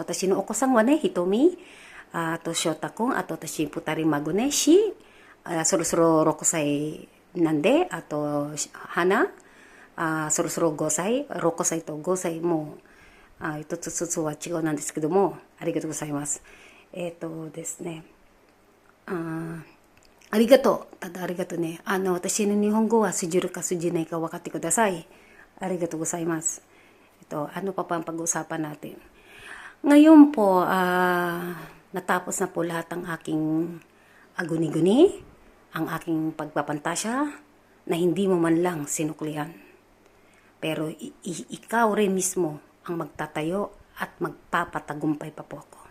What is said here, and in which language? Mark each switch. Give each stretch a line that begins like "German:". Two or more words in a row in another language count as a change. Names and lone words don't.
Japanese: 私のお子さんはね、ひとみ、あと翔太くん、あと私二人孫ね、そろそろ6歳なんで、あと花、そろそろ5歳、6歳と5歳も、一つずつは違うなんですけども、ありがとうございます。ですね、ありがとう。ただありがとうね。私の日本語は通じるか通じないか分かってください。ありがとうございます。
Filipino: ano pa ang pag-uusapan natin? Ngayon po, natapos na po lahat ang aking aguni-guni, ang aking pagpapantasya, na hindi mo man lang sinuklian. Pero ikaw rin mismo ang magtatayo at magpapatagumpay pa po ako.